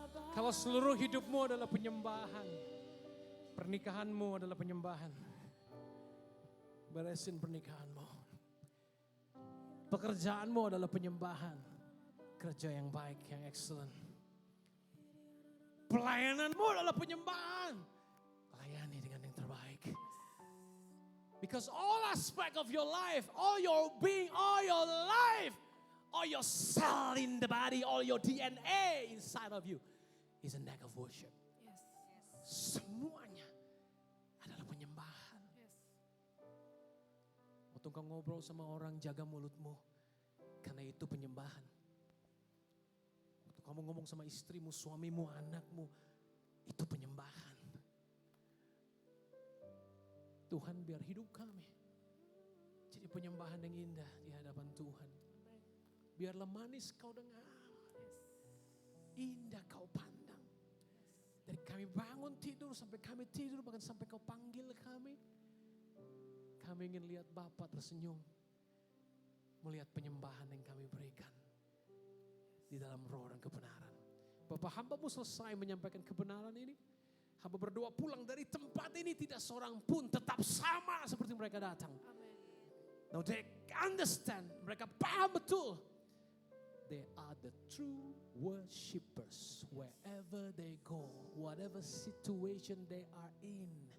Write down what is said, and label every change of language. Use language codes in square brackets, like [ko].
[id] Kalau seluruh hidupmu adalah penyembahan, pernikahanmu adalah penyembahan, beresin pernikahanmu. Pekerjaanmu adalah penyembahan, kerja yang baik, yang excellent. Pelayananmu adalah penyembahan, layani dengan yang terbaik. [en] Because all aspect of your life, all your being, all your life, all your cell in the body, all your DNA inside of you is an act of worship. [id] Semuanya adalah penyembahan. Waktu kau ngobrol sama orang, jaga mulutmu, karena itu penyembahan. Waktu kamu ngomong sama istrimu, suamimu, anakmu, itu penyembahan. Tuhan, biar hidup kami jadi penyembahan yang indah di hadapan Tuhan. Biarlah manis kau dengar, indah kau pandang. Dari kami bangun tidur sampai kami tidur, bahkan sampai kau panggil kami. Kami ingin lihat Bapa tersenyum, melihat penyembahan yang kami berikan di dalam roh dan kebenaran. Bapak, hamba-Mu selesai menyampaikan kebenaran ini. Hamba berdoa pulang dari tempat ini tidak seorang pun tetap sama seperti mereka datang. Amen. [en] Now they understand, [id] mereka paham betul. [en] They are the true worshippers wherever they go, whatever situation they are in.